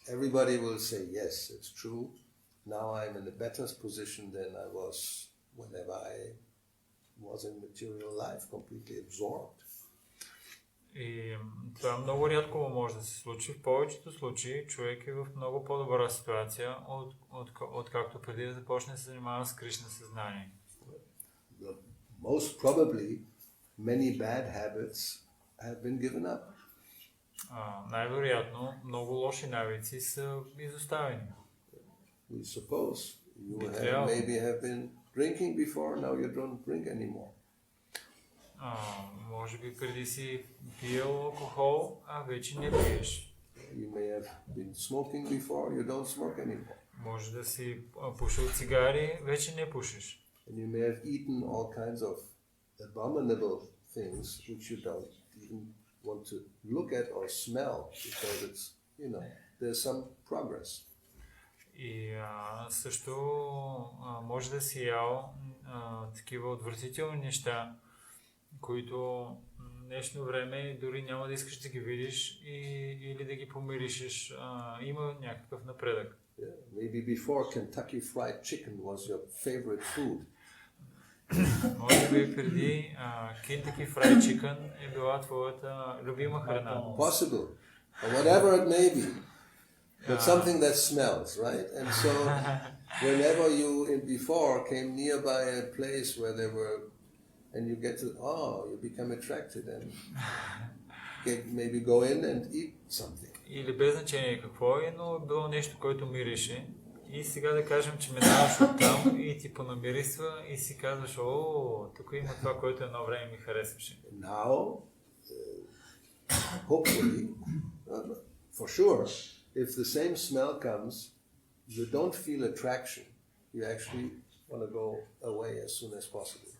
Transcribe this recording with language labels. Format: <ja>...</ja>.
<en>Everybody will say, yes, it's true. Now I'm in a better position than I was whenever I was in material life, completely absorbed.</en> <bg>И това много рядко може да се случи. В повечето случаи човек е в много по-добра ситуация, откакто преди да започне да се занимава с Кришна съзнание.</bg> <en>Most probably, many bad habits have been given up.</en> <bg>Най-вероятно, много лоши навици са изоставени.</bg> <en>We suppose you maybe have been drinking before, now you don't drink anymore.</en> <bg>Може би преди си пиел алкохол, а вече не пиеш.</bg> <en>You may have been smoking before, you don't smoke anymore.</en> <bg>Може да си пушил цигари, вече не пушиш.</bg> <en>And you may have eaten all kinds of abominable things which you don't even want to look at or smell because it's, there's some progress.</en> <bg>И също може да си ял такива отвратителни неща, които в днешно време дори няма да искаш да ги видиш или да ги помиришеш. Има някакъв напредък.</bg> <en>Yeah, maybe before Kentucky Fried Chicken was your favorite food.</en> <bg>Може би преди Kentucky Fried Chicken е била твоята любима храна.</bg> <en>Possible, or whatever it may be. But something that smells, right? And so whenever you before came nearby a place where there were, and you get to, you become attracted and maybe go in and eat something.</en> <bg>Или без значение какво е, но било нещо, което мирише. И сега да кажем, че минаваш оттам и ти понамирисва и си казваш, тук има това, което едно време ми харесваше.</bg> <en>Now, hopefully, for sure, if the same smell comes, you don't feel attraction. You actually want to go away as soon as possible.</en>